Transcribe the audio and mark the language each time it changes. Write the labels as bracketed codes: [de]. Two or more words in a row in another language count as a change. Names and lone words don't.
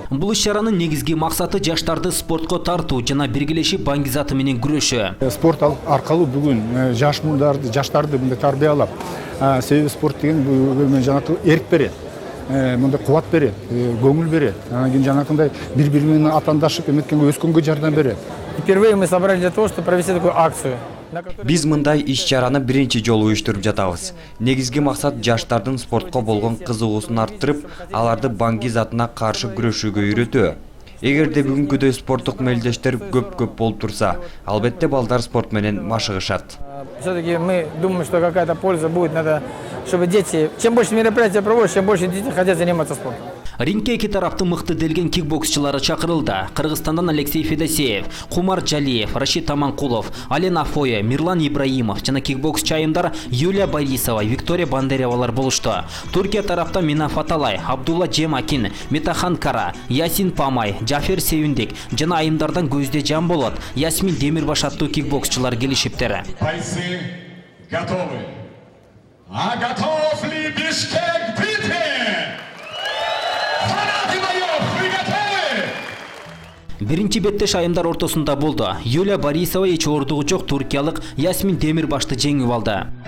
[ky] Бул иш-чаранын негизги максаты жаштарды спортко тартуу жана биргелешип Баңгизаты менен күрөшүү. Спорт аркылуу бүгүн жаштарды мындай тарбиялап, себеби спорт деген бул жанагы эрк берет. Мындай кубат берет, көңүл берет. Анан кийин жанагындай бири-бири менен атаандашып эметкенге өскөнгө жардам берет. [ru] Впервые мы собрались для того, чтобы провести такую акцию. [ky] Биз мындай иш-чараны биринчи жолу уюштуруп жатабыз. Негизги максат жаштардын спортко болгон кызыгуусун арттырып, аларды Баңгизатына каршы күрөшүүгө үйрөтүү. Эгерде бүгүнкүдөй спорттук мелдештер көп болуп турса, албетте балдар спорт менен машыгышат. [ru] Все-таки мы думаем, что какая-то польза будет, надо, чтобы дети, чем больше мероприятий проводишь, чем больше дети хотят заниматься спортом. [ky] Рингке эки тараптын мыкты делген кикбоксчулары чакырылды. Кыргызстандан Алексей Федосеев, Кумар Жалиев, Рашид Аманкулов, Алена Фоя, Мирлан Ибраимов жана кикбоксчу айымдар Юлия Борисова, Виктория Бандеревалар болушту. Туркия тараптан Мина Фаталай, Абдулла Джемакин, Метахан Кара, Ясин Памай, Джафер Севиндик жана айымдардан Көзде Жан Болот, Ясмин Демирбаш аттуу кикбоксчулар келишиптер. [ru] Бойцы готовы. А готов ли Бишкек битве? [ky] Биринчи беттеш айымдар ортосунда болду. Юлия Борисова эч оордугу жок туркиялык Ясмин Демирбашты жеңип алды.